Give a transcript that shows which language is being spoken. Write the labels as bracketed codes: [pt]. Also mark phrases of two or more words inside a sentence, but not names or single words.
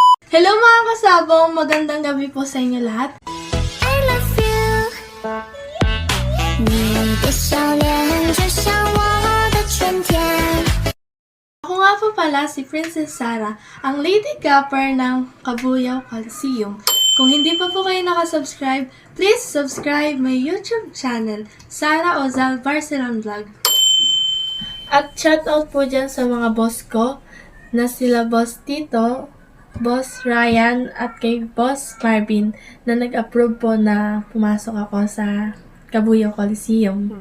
[tl] Hello mga kasabong! Magandang gabi po sa inyo lahat. [en] I love you， [zh] 你的笑脸就像我的春天。 [tl] Ako nga po pala si Princess Sarah, ang Lady Gapper ng Cabuyao Coliseum. Kung hindi pa po kayo nakasubscribe, [en] please subscribe my YouTube channel, [tl] Sarah Ozal Barcelon Vlog. At shoutout po dyan sa mga boss ko na sila Boss Tito, Boss Ryan at kay Boss Marvin na nag-approve po na pumasok ako sa Cabuyao Coliseum.